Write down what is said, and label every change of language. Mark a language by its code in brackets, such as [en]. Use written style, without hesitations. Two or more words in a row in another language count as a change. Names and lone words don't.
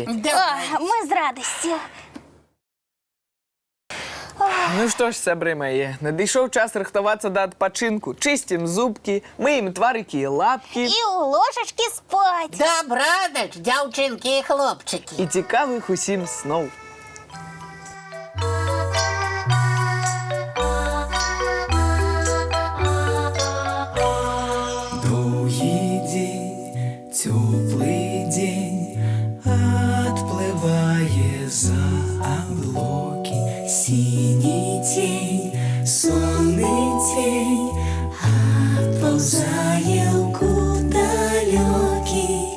[be] Мы з радасцю. Ну што ж, сябры мае, надышоў час рыхтавацца да адпачынку. Чысцім зубкі, мыем тварыкі і лапкі. І ў ложачкі спаць. Добрадач, дзяўчынкі і хлопчыкі. І цікавых усім сноў. [ru] Теплый день отплывая за облаки, синий тень, сонный тень отползая куда далекий.